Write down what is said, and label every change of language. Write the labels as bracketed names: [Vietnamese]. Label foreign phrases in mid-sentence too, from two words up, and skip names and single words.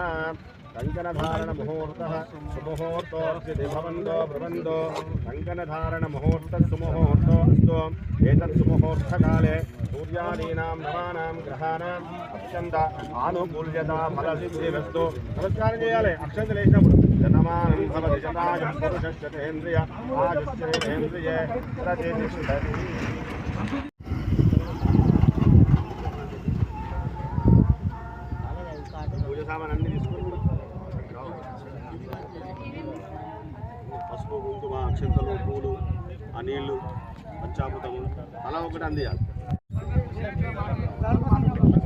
[Sanskrit] कंकणधारण मुहूर्तः सुमुहूर्तोऽस्ति भवन्तो ब्रुवन्तो कंकणधारण मुहूर्तः सुमुहूर्तो अस्तु. एतत् सुमुहूर्तकाले सूर्यादीनां नवानां ग्रहाणाम् अत्यन्त आनुकूल्यता फलसिद्धिरस्तु. [Telugu] नमस्कारं చేయాలి. అక్షంతలు వేసినప్పుడు [Sanskrit] జనమానం భవతి శతాయం పురుషశ్చతేంద్రియ ఆయుష్యేంద్రియే ప్రతిష్ఠతి. [Telugu] పూజ సామాన్ అన్ని తీసుకుని పసుపు కుంకుమ అక్షంతలు పూలు ఆ నీళ్లు పంచామృతము అలా ఒకటి అందియాలి.